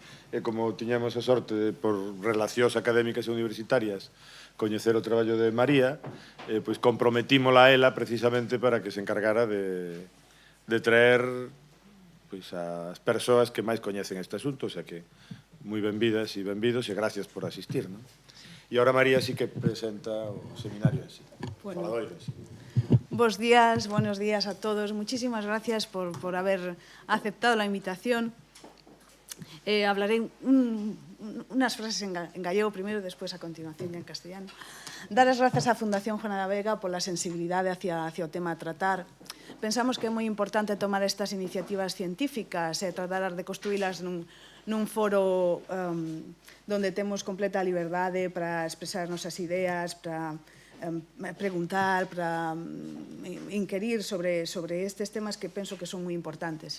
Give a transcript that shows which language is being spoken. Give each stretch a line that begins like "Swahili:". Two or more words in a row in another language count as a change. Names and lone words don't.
Galician: E como tiñamos a sorte, por relacións académicas e universitarias, coñecer o traballo de María, pois comprometímola a ela precisamente para que se encargara de traer as persoas que máis coñecen este asunto,
Spanish: o sea
Galician: que moi benvidas e benvidos e gracias por asistir. E agora María sí que presenta o seminario en sí. Faladoiro en sí.
Spanish: Buenos días a todos. Muchísimas gracias por haber aceptado la invitación. Hablaré unas frases en gallego primero, después a continuación en castellano.
Galician: Dar as grazas á Fundación Juana de Vega pola sensibilidade hacia o tema a tratar. pensamos que é moi importante tomar estas iniciativas científicas e tratar de construílas nun foro donde temos completa liberdade para expresar as nosas ideas, para preguntar, para inquirir sobre estes temas que penso que son moi importantes.